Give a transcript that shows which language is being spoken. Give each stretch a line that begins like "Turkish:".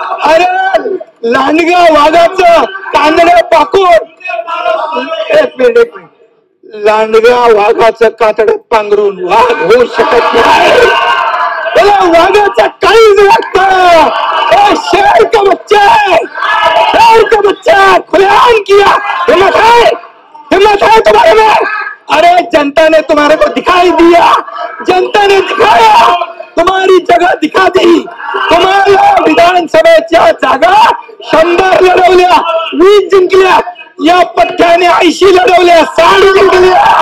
Marathi: अरे लांडगा वाघाचं कातडं पाकून, एक मिनिट, लांडगा वाघाचं कातडं पांघरून वाघ होऊ शकत नाही. त्याला वाघाचं काळीज लागतं.
Hindi: शेर का बच्चा खुलेआम किया. हिम्मत है तुम्हारे में. अरे जनता ने तुम्हारे को दिखाई दिया. जनता ने दिखाया, तुम्हारी जगह दिखा दी.
Marathi: तुम्हाला विधानसभेच्या जागा 100 लढवल्या, 20 जिंकल्या. या पठ्ठ्याने 80 लढवल्या, 60 जिंकल्या.